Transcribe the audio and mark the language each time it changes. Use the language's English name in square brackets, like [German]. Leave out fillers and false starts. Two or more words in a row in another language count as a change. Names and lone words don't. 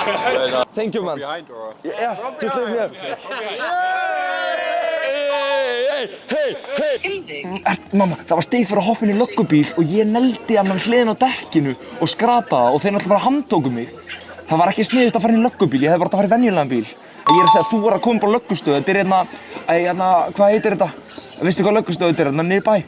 [English] Thank you, man. Behind or? Yeah, just leave me up. [Icelandic] Mamma, það var stig fyrir að hoppa inn í löggubíl og ég neldi hann hliðin á dekkinu og skrapaði og þeir náttúrulega bara handtóku mig. Það var ekki sniðugt að fara inn í löggubíl, ég hefði bara átt að fara í venjulegan bíl. Ég er að segja að þú var að koma bara á löggustöð, þetta er hvað heitir þetta? Veistu hvað löggustöð þetta er, niður bæ?